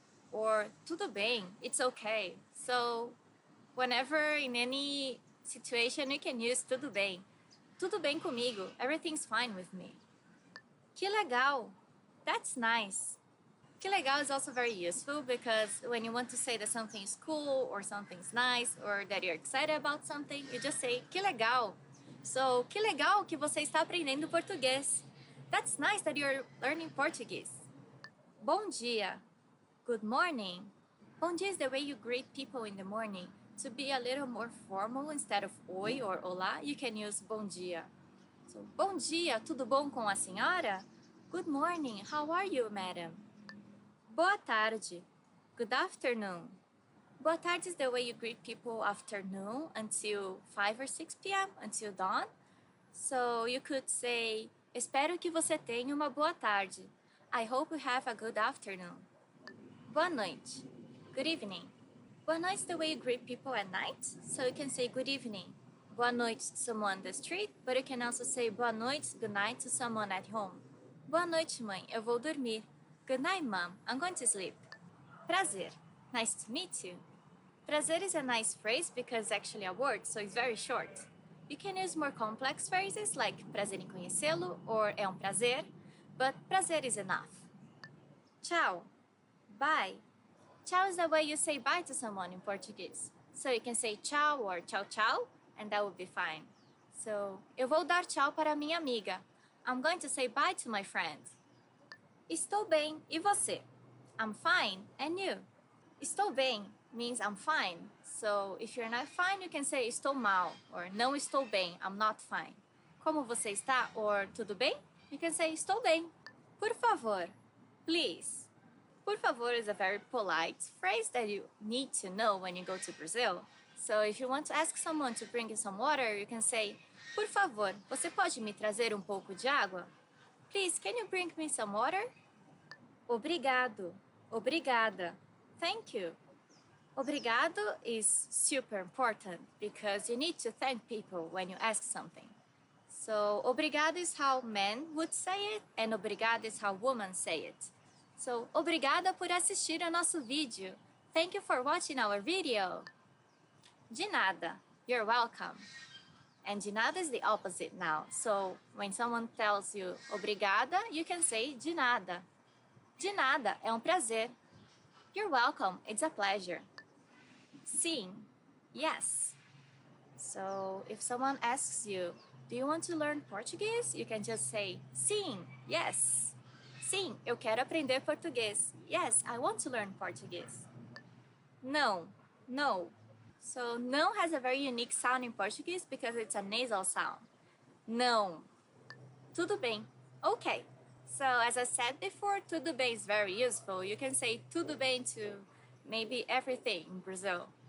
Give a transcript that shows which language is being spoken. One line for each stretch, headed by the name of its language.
Portuguese: Or tudo bem?
English: It's okay. So, whenever in any situation you can use tudo bem.
Portuguese: Tudo bem comigo.
English: Everything's fine with me.
Portuguese: Que legal.
English: That's nice. Que legal is also very useful because when you want to say that something is cool or something's nice or that you're excited about something, you just say
Portuguese: que legal. So, que legal que você está aprendendo português.
English: That's nice that you're learning Portuguese.
Portuguese: Bom dia.
English: Good morning. Bom dia is the way you greet people in the morning. To be a little more formal, instead of oi or olá, you can use
Portuguese: bom dia. So, bom dia, tudo bom com a senhora?
English: Good morning, how are you, madam?
Portuguese: Boa tarde.
English: Good afternoon. Boa tarde is the way you greet people afternoon until 5 or 6 p.m., until dawn. So you could say,
Portuguese: espero que você tenha uma boa tarde.
English: I hope you have a good afternoon.
Portuguese: Boa noite.
English: Good evening. Boa noite is the way you greet people at night, so you can say good evening.
Portuguese: Boa noite
English: to someone on the street, but you can also say boa noite, good night to someone at home.
Portuguese: Boa noite, mãe, eu vou dormir.
English: Good night, mom, I'm going to sleep. Prazer. Nice to meet you. Prazer is a nice phrase because it's actually a word, so it's very short. You can use more complex phrases like
Portuguese: prazer em conhecê-lo
English: or
Portuguese: é um prazer,
English: but prazer is enough. Tchau. Bye. Tchau is the way you say bye to someone in Portuguese. So you can say tchau or
Portuguese: tchau tchau,
English: and that would be fine.
Portuguese: So, eu vou dar tchau para minha amiga.
English: I'm going to say bye to my friend.
Portuguese: Estou bem, e você?
English: I'm fine, and you?
Portuguese: Estou bem
English: means I'm fine. So, if you're not fine, you can say
Portuguese: estou mal,
English: or
Portuguese: não estou bem,
English: I'm not fine.
Portuguese: Como você está,
English: or
Portuguese: tudo bem?
English: You can say
Portuguese: estou bem. Por favor,
English: please.
Portuguese: Por favor
English: is a very polite phrase that you need to know when you go to Brazil. So if you want to ask someone to bring you some water, you can say,
Portuguese: por favor, você pode me trazer pouco de água?
English: Please, can you bring me some water?
Portuguese: Obrigado. Obrigada.
English: Thank you. Obrigado is super important because you need to thank people when you ask something. So, obrigado is how men would say it, and obrigado is how women say it.
Portuguese: So, obrigada por assistir ao nosso vídeo.
English: Thank you for watching our video.
Portuguese: De nada.
English: You're welcome. And
Portuguese: de nada
English: is the opposite now. So, when someone tells you obrigada, you can say
Portuguese: de nada. De nada é prazer.
English: You're welcome. It's a pleasure. Sim. Yes. So, if someone asks you, do you want to learn Portuguese? You can just say sim. Yes.
Portuguese: Sim, eu quero aprender português.
English: Yes, I want to learn Portuguese. Não. No. So, não has a very unique sound in Portuguese because it's a nasal sound. Não.
Portuguese: Tudo bem.
English: Okay. So, as I said before, tudo bem is very useful. You can say tudo bem to maybe everything in Brazil.